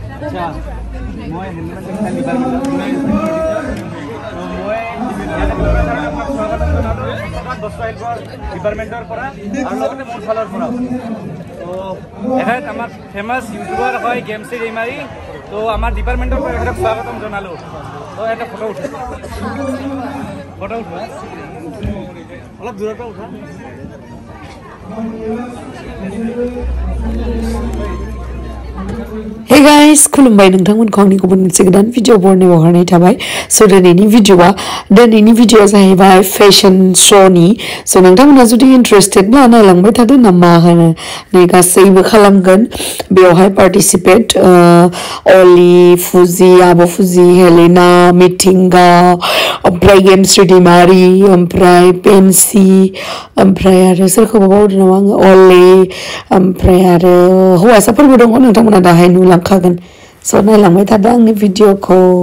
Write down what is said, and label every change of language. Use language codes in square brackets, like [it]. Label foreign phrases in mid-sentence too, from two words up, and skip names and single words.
[as] আচ্ছা মই হেলমেট টেকনিক্যাল ডিপাৰ্টমেণ্টত মই স্বাগতম জনালোঁ বস্ত্ৰ শিল্প ডিপাৰ্টমেণ্টৰ পৰা আৰু লগতে মোৰ ফালৰ পৰা তো এখানে আমাৰ [en] famous YouTuber [as] হয় গেমশ্ৰী ৰেইমাৰী তো আমাৰ ডিপাৰ্টমেণ্টৰ পৰা এখেতক স্বাগতম জনালোঁ তো এটা ফটো উঠা অলপ দূৰৰ পৰা উঠা [en] Hey guys, [brx] खुलुमबाय नोंथांमोनखौ आंनि गुबुन मोनसे गोदान भिडिअ बरनायाव हरनाय थाबाय स' दिनैनि भिडिअआ जाहैबाय फेशन श'नि स' नोंथांमोना जुदि इन्टारेस्टेडब्ला नायलांबाय थादो ना मा होनो नै गासैबो खालामगोन बेयावहाय पार्टिसिपेट अली फुजि आब' फुजि हेलेना मिथिंगा ओमफ्राय गेमश्री दैमारी ओमफ्राय पेन्सि ओमफ्राय आरो सोरखौबा बावदों नामा आङो अले ओमफ्राय आरो हौवासाफोरबो दङ नोंथांमोना दाहाय नुलांखागोन स' नायलांबाय थादो आंनि भिडिअखौ